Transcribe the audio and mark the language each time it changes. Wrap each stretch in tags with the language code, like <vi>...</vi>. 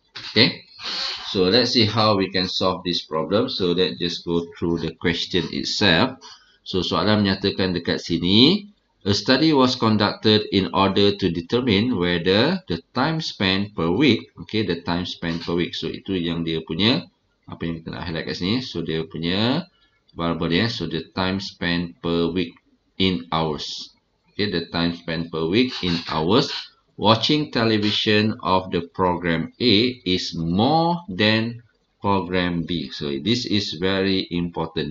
<en>Okay, so let's see how we can solve this problem. So let's just go through the question itself. So</en> <ms>soalan menyatakan dekat sini,</ms> <en>a study was conducted in order to determine whether the time spent per week, okay, the time spent per week.</en> <ms>So itu yang dia punya, apa yang kita nak highlight kat sini. So dia punya variable dia.</ms> <en>So the time spent per week in hours. Okay, the time spent per week in hours watching television of the program A is more than program B. So this is very important.</en>